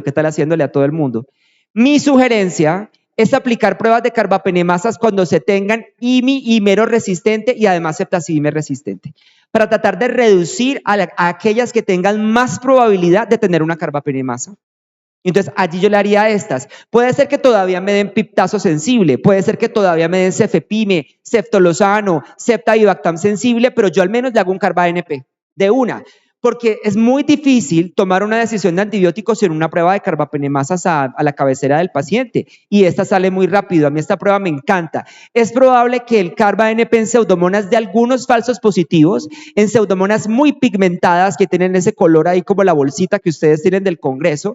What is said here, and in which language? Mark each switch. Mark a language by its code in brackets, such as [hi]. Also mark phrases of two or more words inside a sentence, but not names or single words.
[es] ¿Qué tal haciéndole a todo el mundo? Mi sugerencia es aplicar pruebas de carbapenemasas cuando se tengan IMI y mero resistente y además septacibime resistente, para tratar de reducir a aquellas que tengan más probabilidad de tener una carbapenemasa. Entonces, allí yo le haría estas. Puede ser que todavía me den piptazo sensible, puede ser que todavía me den cefepime, ceftolozano, cepta-ibactam sensible, pero yo al menos le hago un carba-NP de una. Porque es muy difícil tomar una decisión de antibióticos en una prueba de carbapenemasas a la cabecera del paciente y esta sale muy rápido. A mí esta prueba me encanta. Es probable que el carba-NP en pseudomonas dé algunos falsos positivos, en pseudomonas muy pigmentadas que tienen ese color ahí como la bolsita que ustedes tienen del Congreso.